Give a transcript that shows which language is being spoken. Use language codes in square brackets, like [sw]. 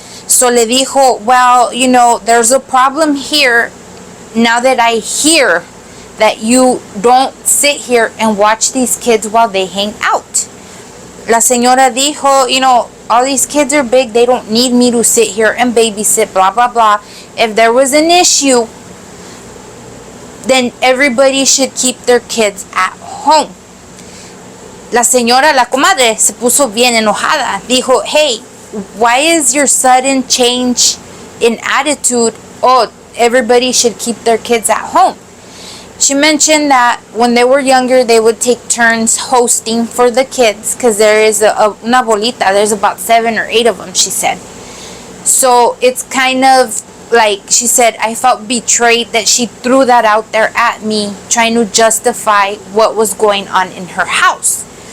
[en] So [es] le dijo, [en] well, you know, there's a problem here now that I hear that you don't sit here and watch these kids while they hang out. [es] La señora dijo, [en] you know, all these kids are big. They don't need me to sit here and babysit, blah, blah, blah. If there was an issue, then everybody should keep their kids at home. [es] La señora, la comadre, se puso bien enojada. [en] Dijo, hey, why is your sudden change in attitude? Oh, everybody should keep their kids at home. She mentioned that when they were younger, they would take turns hosting for the kids because there is [es] una bolita. [en] There's about 7 or 8 of them, she said. So it's kind of like, she said, I felt betrayed that she threw that out there at me, trying to justify what was going on in her house.